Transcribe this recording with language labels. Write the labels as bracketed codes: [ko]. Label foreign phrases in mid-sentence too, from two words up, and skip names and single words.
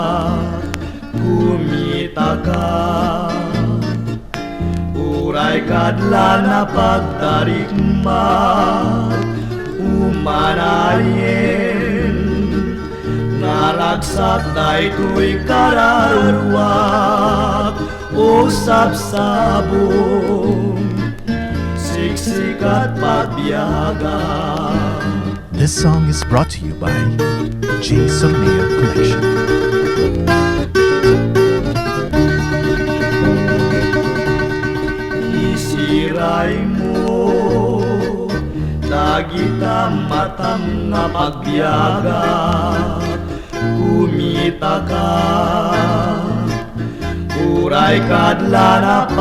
[ilo] kumita ka uray kadla na pagtarikmat umanayen naragsak daytoy kararwak o sapsabong siksikat pagbiyaga. [en] This song is brought to you by J. Solmeo Collection. [ilo] Isiray mo dagita matang nga pagbiyaga kumita ka uray kadla na